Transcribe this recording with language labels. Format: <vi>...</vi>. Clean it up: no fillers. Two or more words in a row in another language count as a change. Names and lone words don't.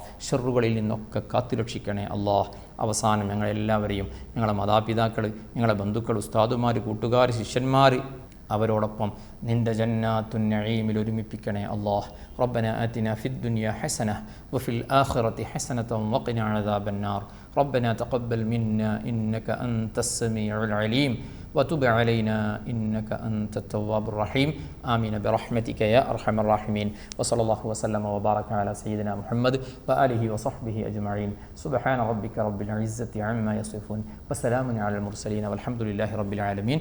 <ml>ഷർറുകളിൽ നിന്നൊക്കെ കാത്തുരക്ഷിക്കണേ അല്ലാഹ്. അവസാനം ഞങ്ങളെല്ലാവരെയും, ഞങ്ങളെ മാതാപിതാക്കൾ, ഞങ്ങളെ ബന്ധുക്കൾ, ഉസ്താദുമാർ, കൂട്ടുകാർ, ശിഷ്യന്മാർ, അവരോടൊപ്പം നിൻ്റെ ജന്നാത്തുൻ നഈമിൽ ഒരുമിപ്പിക്കണേ അല്ലാഹ്.</ml> <ar>ربنا آتنا في الدنيا حسنة وفي الآخرة حسنة وقنا عذاب النار. ربنا تقبل منا إنك أنت السميع العليم وتب علينا إنك أنت التواب الرحيم. آمين برحمتك يا أرحم الراحمين. وصلى الله وسلم وبارك على سيدنا محمد وآله وصحبه أجمعين. سبحان ربك رب العزة عما يصفون وسلام على المرسلين والحمد لله رب العالمين.</ar>